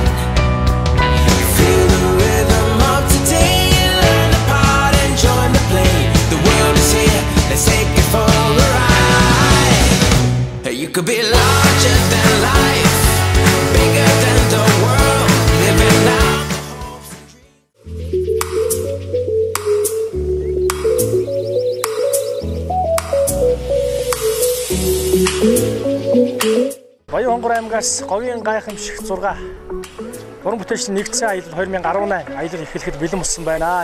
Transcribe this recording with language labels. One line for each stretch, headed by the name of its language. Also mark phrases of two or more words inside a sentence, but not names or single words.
English: Feel the rhythm of today, learn the part and join the play. The world is here, let's take it for a ride. You could be larger than life, bigger than the world, living out.
Mongolian: Баян хонгор аймгаас говийн гайхамшигт 6 уран бүтээлчдийн нэгдсэн аялал 2018 аялал эхлэхэд бэлэн болсон байна.